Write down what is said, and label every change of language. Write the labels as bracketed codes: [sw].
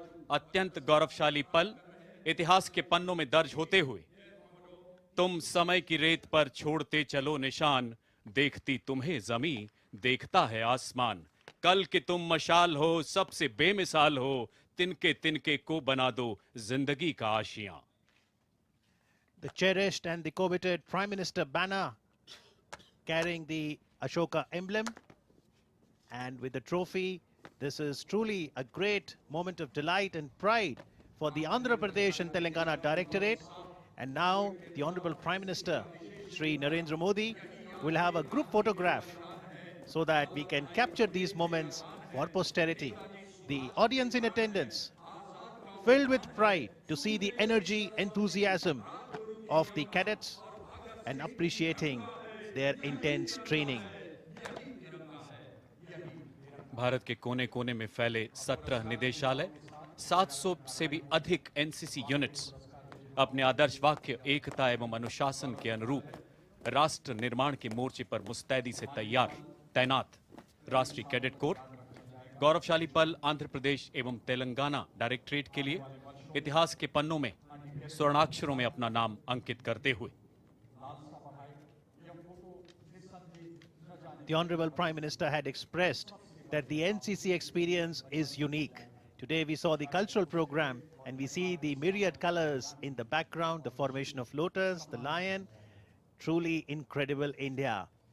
[hi] अत्यंत गौरवशाली पल इतिहास के पन्नों में दर्ज होते हुए तुम समय की रेत पर छोड़ते चलो निशान, देखती तुम्हें जमी, देखता है आसमान। कल के तुम मशाल हो, सबसे बेमिसाल हो, तिनके तिनके को बना दो जिंदगी का आशियां। [en] The cherished and the coveted Prime Minister banner carrying the Ashoka emblem and with the trophy. This is truly a great moment of delight and pride for the Andhra Pradesh and Telangana Directorate. And now the Honorable Prime Minister, Shri Narendra Modi, will have a group photograph so that we can capture these moments for posterity. The audience in attendance, filled with pride to see the energy, enthusiasm of the cadets and appreciating their intense training. [hi] Bharat के कोने कोने में फैले 17 निदेशालय, 700 से भी अधिक NCC units अपने आदर्श वाक्य एकता एवं अनुशासन के अनुरूप राष्ट्र निर्माण के मोर्चे पर मुस्तैदी से तैनात राष्ट्रीय कैडेट कोर गौरवशाली पल आंध्र प्रदेश एवं तेलंगाना डायरेक्टरेट के लिए इतिहास के पन्नों में स्वर्णाक्षरों में अपना नाम अंकित करते हुए। [en] The Honorable Prime Minister had expressed that the NCC experience is unique. Today we saw the cultural program and we see the myriad colors in the background, the formation of lotus, the lion, truly incredible India.